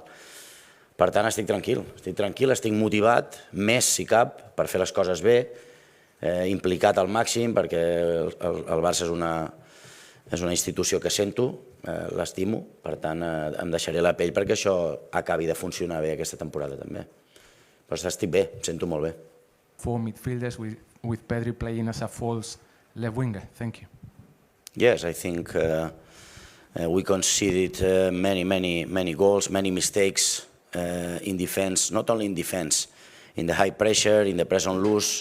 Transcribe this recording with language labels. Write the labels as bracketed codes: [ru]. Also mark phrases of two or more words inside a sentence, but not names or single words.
[ca] Per tant, estic tranquil, estic motivat, més si cap, per fer les coses bé, implicat al màxim, perquè el Barça és una institució que sento, l'estimo, per tant em deixaré la pell perquè això acabi de funcionar bé aquesta temporada també. Però estic bé, em sento molt bé. [en] 4 midfielders with Pedri playing as a false left winger. Thank you. Yes, I think we conceded many goals, many mistakes in defense, not only in defense, in the high pressure, in the press on loose.